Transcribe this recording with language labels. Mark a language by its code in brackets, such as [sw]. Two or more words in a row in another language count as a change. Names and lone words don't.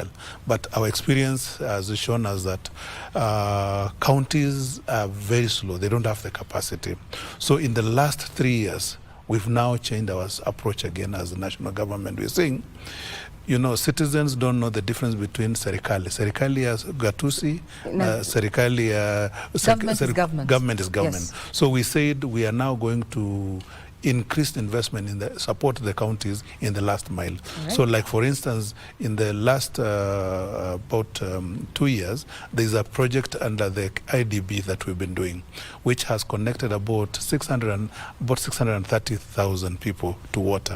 [en] But our experience has shown us that counties are very slow. They don't have the capacity. So in the last 3 years, we've now changed our approach again as the national government. We're saying, citizens don't know the difference between serikali. Serikali is gatusi, serikali government is government. Yes. So we said we are now going to increased investment in the support the counties in the last mile. Right. So like for instance, in the last about 2 years, there's a project under the IDB that we've been doing, which has connected about 630,000 people to water.